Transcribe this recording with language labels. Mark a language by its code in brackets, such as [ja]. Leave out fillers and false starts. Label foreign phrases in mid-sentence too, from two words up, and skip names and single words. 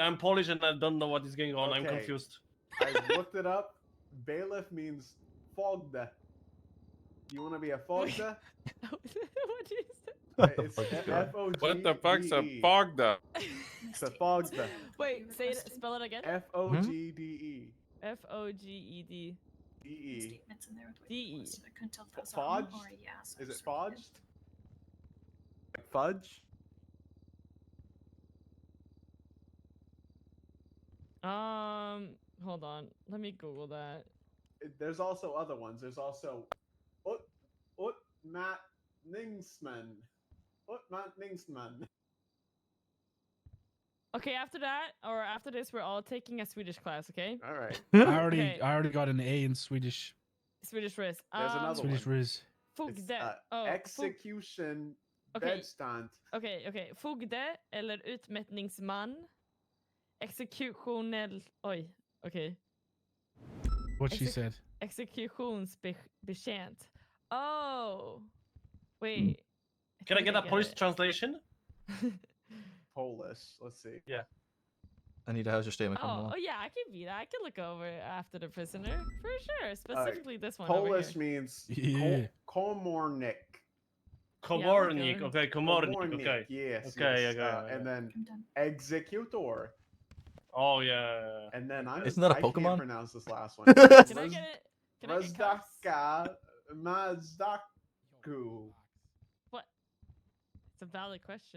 [en] I'm Polish and I don't know what is going on. I'm Okay. confused. I looked it up. Bailiff means fogde. You want to be a fogde? What did you say? It's F-O-G-D-E. What the fuck's a fogda? It's a fogde. Wait, say it. Spell it again. F-O-G-D-E. F-O-G-E-D. D-E. Statements in there with what D-E. you posted. I couldn't tell if that was Fudge? wrong or a yes. Is it fudged? Like fudge? Hold on. Let me Google that. There's also other ones. There's also Matt Ningsman. Matt Ningsman. Okay, after that, or after this, we're all taking a Swedish class, okay? All right. Okay. I already got an A in Swedish. Swedish Riz. There's another Swedish one. Riz. Fogde. Execution Okay. bedstand. Okej. [sv] Fogde eller utmätningsman. Exekutionell... Oj, okej. [en] What she said. Exekutionsbetjänt. Oh. Wait. Can I get a get Polish it. translation? Polish. Let's see. Yeah. Anita, how's your statement coming along? Oh yeah, I can be that. I can look over after the prisoner for sure. Specifically this one. Polish over means Yeah. komornik. Komornik. Okay, Komornik. Komornik, Okay. Yes. Okay, yes. okay. And then executor. Oh yeah. And then Isn't that a I Pokemon? can't pronounce this last one. Can I get it? Can I get cups? Razdaka Mazdaku. What? It's a valid question.